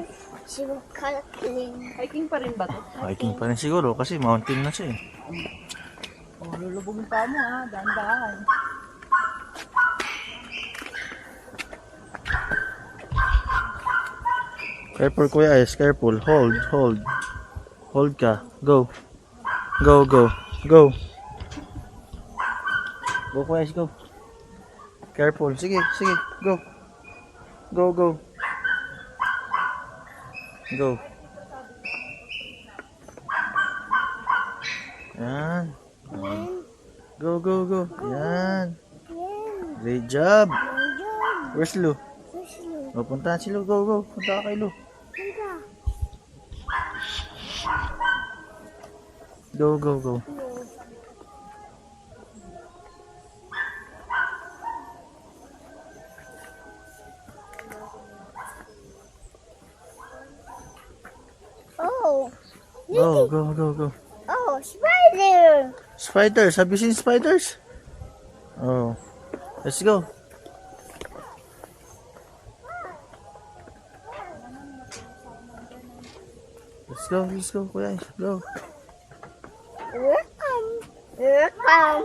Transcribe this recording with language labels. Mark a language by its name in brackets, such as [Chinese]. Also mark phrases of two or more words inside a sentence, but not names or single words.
[Filipino] Sumakaling. Hiking pa rin ba to? Hiking pa rin siguro kasi mountain na siya eh. Oh, lulubog yung paa mo ha. Daan-daan. [English] Careful, Kuya Ice. Careful. Hold, hold. Hold ka. Go. Go, go. Go. Go, Kuya Ice. Go. Careful. [Filipino] Sige, sige. [English] Go. Go, go. Go. [Filipino] Yan. [English] Go, go, go. [Filipino] Yan. [English] Great job. Where's Lu? [Filipino] O, puntahan si Lu. [English] Go, go. [Filipino] Punta ka kay Lu. [English] Go, go, go. Oh. Go, go, go, go. Oh, spider. Spiders. Have you seen spiders? Oh. Let's go. Let's go, Kuya. Go. Welcome. Welcome.